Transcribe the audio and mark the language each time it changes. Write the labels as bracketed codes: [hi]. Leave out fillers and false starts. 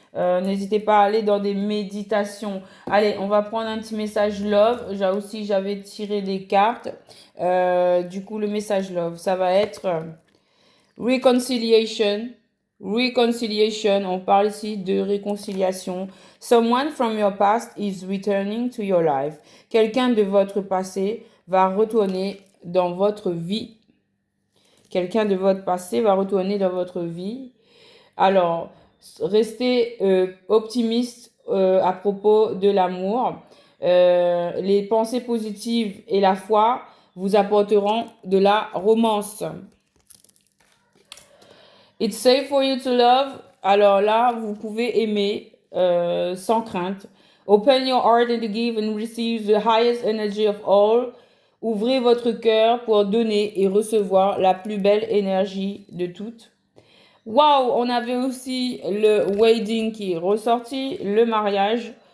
[fr] N'hésitez pas à aller dans des méditations. Allez, on va prendre un petit message love. J'avais tiré des cartes. Du coup, le message love, ça va être reconciliation. Reconciliation, on parle ici de réconciliation. [en] Someone from your past is returning to your life. [fr] Quelqu'un de votre passé va retourner dans votre vie. Quelqu'un de votre passé va retourner dans votre vie. Alors, restez optimiste à propos de l'amour. Les pensées positives et la foi vous apporteront de la romance. [en] It's safe for you to love. [fr] Alors là, vous pouvez aimer sans crainte. [en] Open your heart and give and receive the highest energy of all. [fr] Ouvrez votre cœur pour donner et recevoir la plus belle énergie de toutes. Waouh, on avait aussi le wedding qui est ressorti, le mariage.